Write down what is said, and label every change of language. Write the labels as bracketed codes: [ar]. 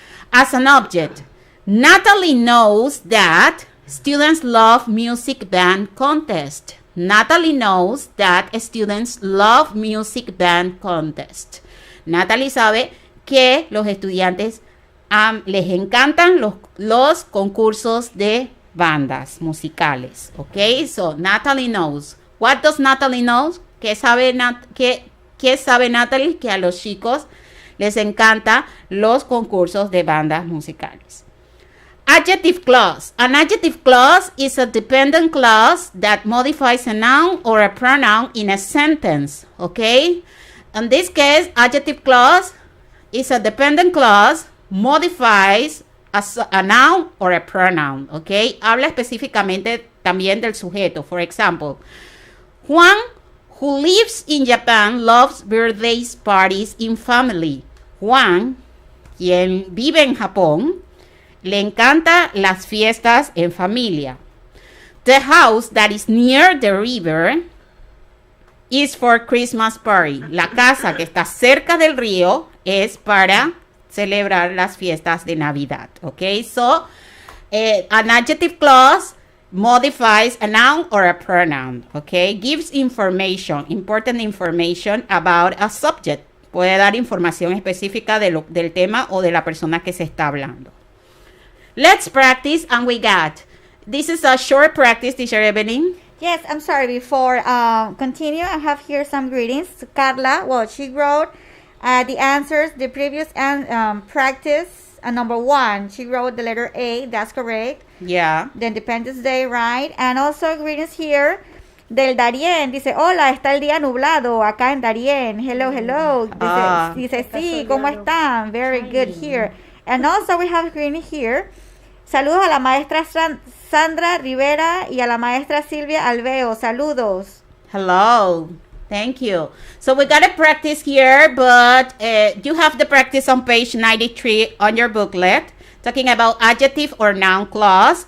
[en] As an object, Natalie knows that students love music band contest. Natalie knows that students love music band contest. [es] Natalie sabe que los estudiantes les encantan los concursos de bandas musicales. [en] Okay, so Natalie knows. What does Natalie know? [es] ¿Qué sabe Natalie? Que a los chicos les encanta los concursos de bandas musicales. [en] Adjective clause. An adjective clause is a dependent clause that modifies a noun or a pronoun in a sentence, okay? In this case, adjective clause is a dependent clause, modifies a noun or a pronoun, okay? [es] Habla específicamente también del sujeto. [en] For example, Juan, who lives in Japan, loves birthday parties in family. [es] Juan, quien vive en Japón, le encanta las fiestas en familia. [en] The house that is near the river is for Christmas party. [es] La casa que está cerca del río es para celebrar las fiestas de Navidad. [en] Okay, so an adjective clause modifies a noun or a pronoun. Okay, gives information, important information about a subject. [es] Puede dar información específica del tema o de la persona que se está hablando. [en] Let's practice, and we got. This is a short practice, Teacher Evelyn. Yes, I'm sorry. Before continue, I have here some greetings. Carla, well, she wrote the answers, the previous practice, number 1. She wrote the letter A. That's correct. Yeah. The Independence Day, right? And also greetings here [es] del [en] Darien. [es] Dice, hola, está el día nublado acá en Darien. [en] Hello, hello. [es] Dice sí, ¿cómo están? [en] Very good here. And also we have greeting here. [es] Saludos a la maestra Sandra Rivera y a la maestra Silvia Alveo. Saludos. [en] Hello. Thank you. So we got to practice here, but you have the practice on page 93 on your booklet, talking about adjective or noun clause.